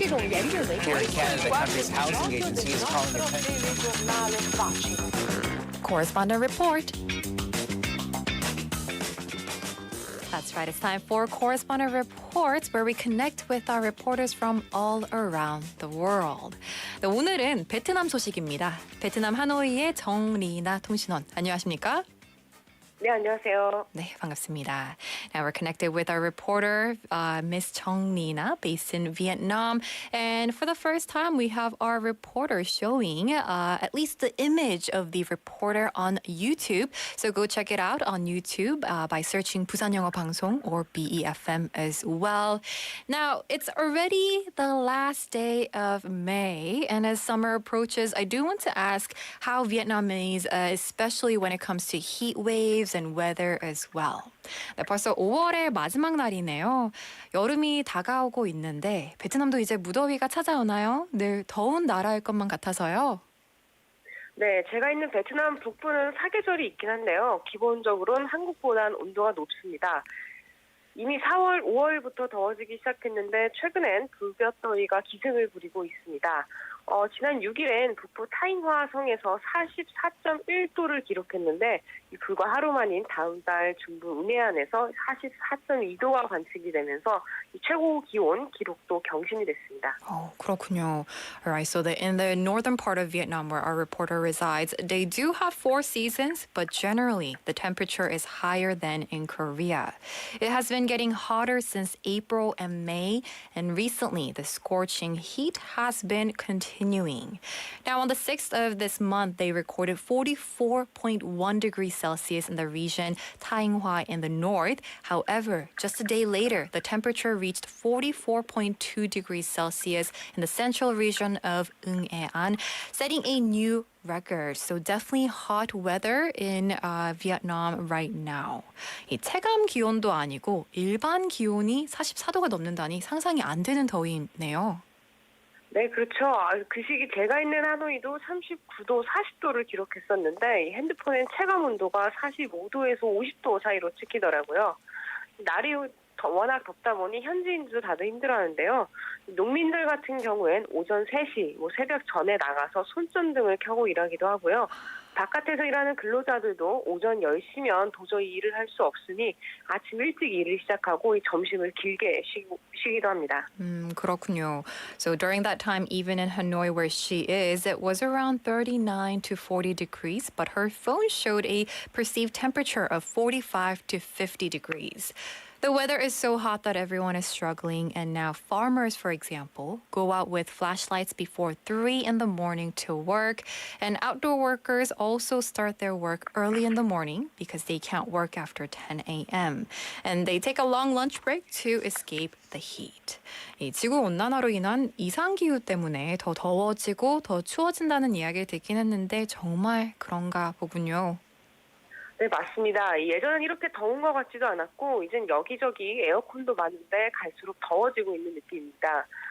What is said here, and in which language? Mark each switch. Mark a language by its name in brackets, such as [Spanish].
[English] Canada, the country's housing agency is calling attention. Correspondent report. That's right. It's time for Correspondent Reports, where we connect with our reporters from all around the world. [Korean] 네, 오늘은 베트남 소식입니다. 베트남 하노이의 정리나 통신원. 안녕하십니까? 네, 안녕하세요. 네, 반갑습니다. [English] Now we're connected with our reporter, Miss Chong Nina, based in Vietnam. And for the first time, we have our reporter showing at least the image of the reporter on YouTube. So go check it out on YouTube by searching 부산영어방송 or BEFM as well. Now, it's already the last day of May. And as summer approaches, I do want to ask how Vietnam is, especially when it comes to heat waves and weather as well. [Korean] 네, 벌써 5월의 마지막 날이네요. 여름이 다가오고 있는데 베트남도 이제 무더위가 찾아오나요? 늘 더운 나라일 것만 같아서요. 네, 제가 있는 베트남 북부는 사계절이 있긴 한데요. 기본적으로는 한국보다는 온도가 높습니다. 이미 4월, 5월부터 더워지기 시작했는데 최근엔 불볕더위가 기승을 부리고 있습니다. 지난 6일엔 북부 타잉화 성에서 44.1도를 기록했는데 불과 하루 만인 다음 달 중부 운해안에서 44.2도가 관측이 되면서 최고 기온 기록도 경신이 됐습니다. Oh, 그렇군요. [English] All right, so in the northern part of Vietnam where our reporter resides, they do have 4 seasons, but generally the temperature is higher than in Korea. It has been getting hotter since April and May, and recently the scorching heat has been continuing. Now, on the 6th of this month, they recorded 44.1 degrees Celsius in the region Thanh Hoa in the north. However, just a day later, the temperature reached 44.2 degrees Celsius in the central region of Ung An, setting a new record. So definitely hot weather in Vietnam right now. [Korean] 이 체감 기온도 아니고 일반 기온이 44도가 넘는다니 상상이 안 되는 더위네요. 네, 그렇죠. 그 시기 제가 있는 하노이도 39도, 40도를 기록했었는데 이 핸드폰엔 체감 온도가 45도에서 50도 사이로 찍히더라고요. 날이 워낙 덥다 보니 현지인들도 다들 힘들어하는데요. 농민들 같은 경우엔 오전 3시, 새벽 전에 나가서 손전등을 켜고 일하기도 하고요. 바깥에서 일하는 근로자들도 오전 10시면 도저히 일을 할 수 없으니 아침 일찍 일을 시작하고 점심을 길게 쉬기도 합니다. 그렇군요. [English] So during that time, even in Hanoi where she is, it was around 39 to 40 degrees, but her phone showed a perceived temperature of 45 to 50 degrees. The weather is so hot that everyone is struggling, and now farmers, for example, go out with flashlights before 3 in the morning to work, and outdoor workers also start their work early in the morning because they can't work after 10 a.m. And they take a long lunch break to escape the heat. [Korean] 이 지구 온난화로 인한 이상기후 때문에 더 더워지고 더 추워진다는 이야기를 듣긴 했는데 정말 그런가 보군요. 네, 맞습니다. 예전엔 이렇게 더운 것 같지도 않았고 이젠 여기저기 에어컨도 많은데 갈수록 더워지고 있는 느낌입니다.